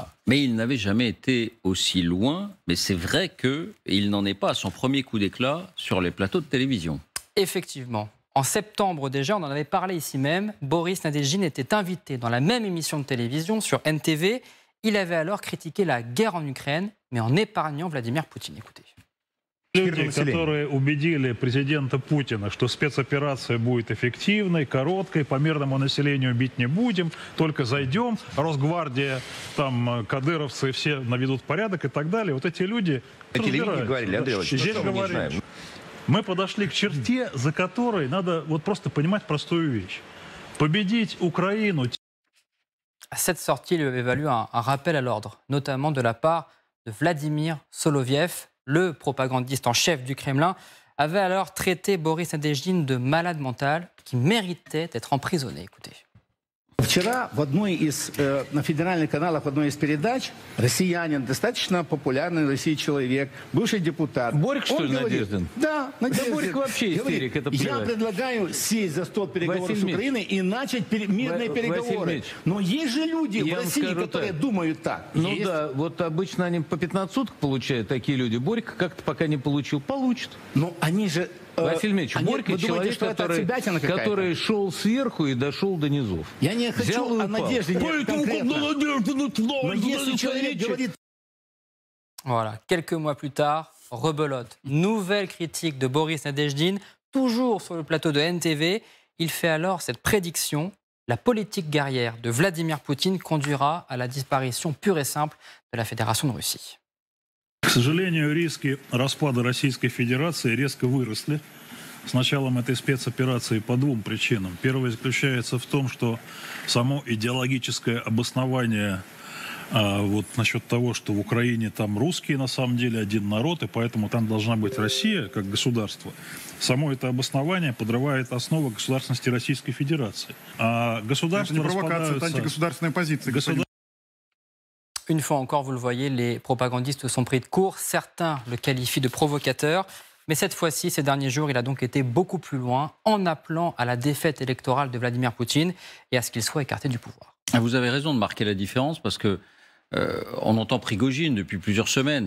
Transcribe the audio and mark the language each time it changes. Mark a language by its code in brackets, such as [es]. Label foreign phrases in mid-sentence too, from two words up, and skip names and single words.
[fr] Mais il n'avait jamais été aussi loin. Mais c'est vrai qu'il n'en est pas à son premier coup d'éclat sur les plateaux de télévision. Effectivement. En septembre déjà, on en avait parlé ici même, Boris Nadezhdin était invité dans la même émission de télévision sur NTV. Il avait alors critiqué la guerre en Ukraine, mais en épargnant Vladimir Poutine. Écoutez. [ru] Люди, которые убедили президента Путина, что спецоперация будет эффективной, короткой, по мирному населению бить не будем, только зайдем, Росгвардия, там, кадыровцы все наведут порядок и так далее. Вот эти люди... говорили, Андрей Здесь говорили. Мы подошли к черте, за которой надо вот просто понимать простую вещь. Победить Украину... [fr] À cette sortie, il lui avait valu un rappel à l'ordre, notamment de la part de Vladimir Soloviev. Le propagandiste en chef du Kremlin avait alors traité Boris Nadezhdin de malade mental qui méritait d'être emprisonné. Écoutez. [ru] Вчера в одной из на федеральных каналах в одной из передач россиянин, достаточно популярный в России человек, бывший депутат. Борик, что ли, Надеждин? Да, Надеждин. Да Борик вообще истерик, это плевать. Я предлагаю сесть за стол переговоров с Украиной и начать мирные переговоры. Но есть же люди в России, которые думают так. Ну да, вот обычно они по 15 суток получают, такие люди. Борик как-то пока не получил. Получит. Но они же... Василий Ильич, Борька человек, который шел сверху и дошел до низов. Я не хочу о Надежде конкретно. Но если человек говорит... [fr] Voilà, quelques mois plus tard, rebelote. Nouvelle critique de Boris Nadezhdin, toujours sur le plateau de NTV. Il fait alors cette prédiction. La politique guerrière de Vladimir Poutine conduira à la disparition pure et simple de la Fédération de Russie. [ru] К сожалению, риски распада Российской Федерации резко выросли с началом этой спецоперации по двум причинам. Первая заключается в том, что само идеологическое обоснование вот насчет того, что в Украине там русские на самом деле один народ, и поэтому там должна быть Россия как государство. Само это обоснование подрывает основы государственности Российской Федерации. А государство это не провокация, это антигосударственная позиция. [fr] Une fois encore, vous le voyez, les propagandistes sont pris de court. Certains le qualifient de provocateur. Mais cette fois-ci, ces derniers jours, il a donc été beaucoup plus loin en appelant à la défaite électorale de Vladimir Poutine et à ce qu'il soit écarté du pouvoir. Vous avez raison de marquer la différence parce que on entend Prigojine depuis plusieurs semaines.